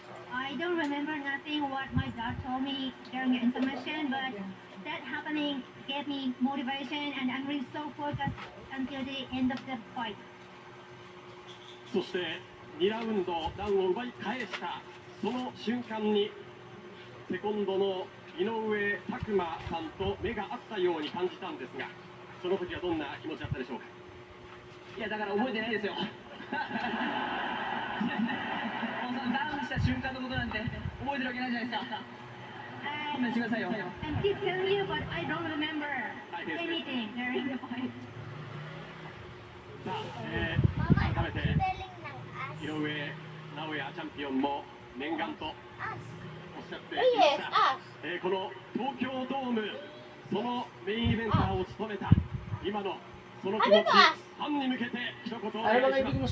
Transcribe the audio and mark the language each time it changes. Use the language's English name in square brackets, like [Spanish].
[English] I don't remember nothing what my dad told me during the intermission, but that happening gave me motivation, and I'm really so focused until the end of the fight. [Japanese] そして2ラウンドダウンを奪い返したその瞬間にセコンドの井上拓磨さんと目が合ったように感じたんですが、その時はどんな気持ちだったでしょうか。いや、だから覚えてないですよ。もうそのダウンした瞬間のことなんて覚えてるわけないじゃないですか。勘弁してくださいよ。 [English] I keep telling you, but I don't remember anything during the fight. [Japanese] さあ、改めて井上尚弥チャンピオンも念願とおっしゃっていました。この東京ドーム、そのメインイベンターを務めた今のその気持ち、ファンに向けて一言お願いします。